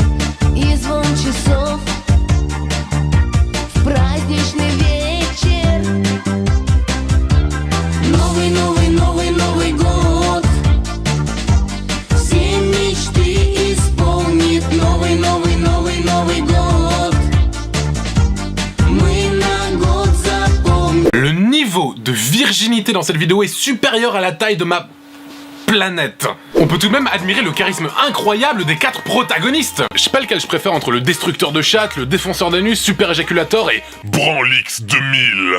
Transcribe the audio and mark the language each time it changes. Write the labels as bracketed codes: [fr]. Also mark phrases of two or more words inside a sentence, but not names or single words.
[ru] И звон часов в праздничный вечер. Новый, новый, новый, Новый год. Все мечты исполнит новый, новый, новый, Новый год. Мы на год запомним. [fr] Le niveau de virginité dans cette vidéo est supérieur à la taille de ma... planète. On peut tout de même admirer le charisme incroyable des 4 protagonistes. Je sais pas lequel je préfère entre le destructeur de chatte, le défonceur d'anus, super éjaculator et Branlix 2000.